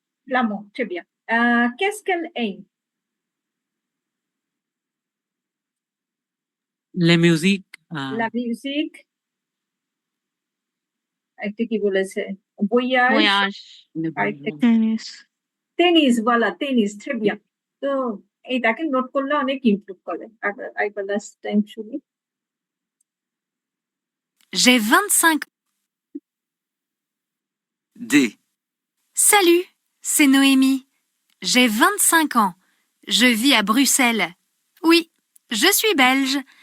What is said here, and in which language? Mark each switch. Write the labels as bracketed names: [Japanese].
[French] Flamand. Très bien. Qu'est-ce qu'elle aime? La musique, La musique. [Bangla] একটা কি বলেছে? Voyage. [French] voyage, [Bangla] আরেকটা tennis [French] টেনিস, voilà, টেনিস, très bien. [Bangla] তো এইটাকে নোট করলে অনেক ইমপ্রুভ করে। [English] I will last time শুনি। [French] J'ai 25 ans. D. Salut, c'est Noémie. J'ai 25 ans. Je vis à Bruxelles. Oui, je suis belge.